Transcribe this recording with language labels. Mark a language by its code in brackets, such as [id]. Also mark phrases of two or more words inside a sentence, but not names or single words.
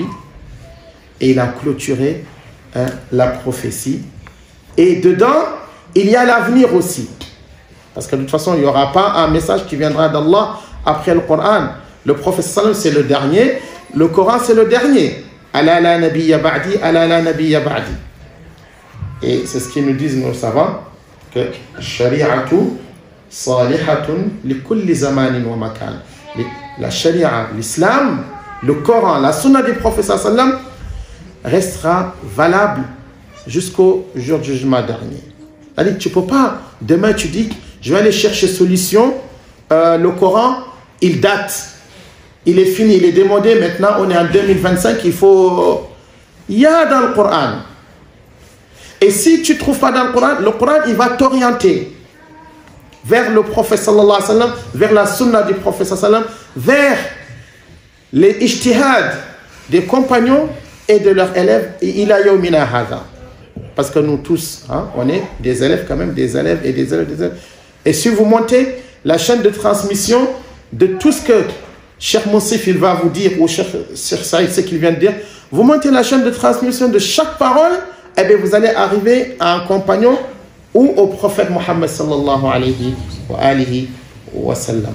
[fr] Et il a clôturé la prophétie. Et dedans, il y a l'avenir aussi. Parce que de toute façon, il n'y aura pas un message qui viendra d'Allah après le Coran. Le prophète [ar] صلى الله عليه وسلم, [fr] c'est le dernier. Le Coran, c'est le dernier. [ar] ألا لا نبي بعدي، ألا لا نبي بعدي. [fr] Et c'est ce qu'ils nous disent nos savants, que [ar] شريعة صالحة لكل زمان ومكان. [fr] La sharia, l'islam, le Coran, la sunna du prophète [ar] صلى الله عليه وسلم [fr] restera valable jusqu'au jour du jugement dernier. C'est-à-dire que tu ne peux pas, demain tu dis, je vais aller chercher solution, le Coran, il date, il est fini, il est démodé, maintenant on est en 2025, il y a dans le Coran. Et si tu ne trouves pas dans le Coran, il va t'orienter vers le prophète [ar] صلى الله عليه وسلم, [fr] vers la sunna du prophète [ar] صلى الله عليه وسلم, [fr] vers les ijtihad des compagnons et de leurs élèves, et [ar] إلى يومنا هذا. [fr] Parce que nous tous, on est des élèves quand même, des élèves et des élèves. Et si vous montez la chaîne de transmission de tout ce que Cheikh Moussif il va vous dire, ou Cheikh Saïd, ce qu'il vient de dire, vous montez la chaîne de transmission de chaque parole, et bien vous allez arriver à un compagnon ou au prophète Mohammed [ar] صلى الله عليه وسلم.